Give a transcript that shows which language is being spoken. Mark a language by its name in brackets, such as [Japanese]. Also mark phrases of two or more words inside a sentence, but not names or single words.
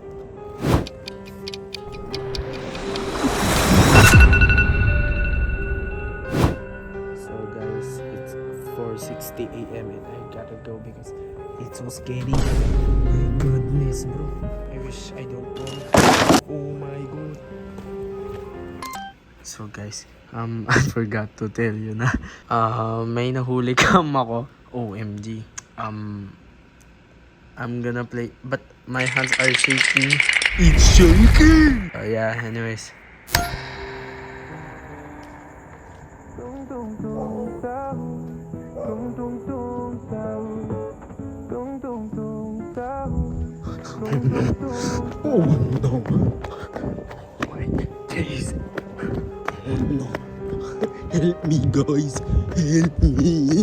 [English] So guys, it's 4:60 a.m. and I gotta go because it's so scary. My goodness, bro. I wish I don't know. Oh my god. So guys, I forgot to tell you [Filipino] na may nahuli cam ako. [English] OMG. I'm gonna play, but my hands are shaking. It's shaking! Yeah, anyways. Oh no! My days! Oh no! Help me guys! Help me!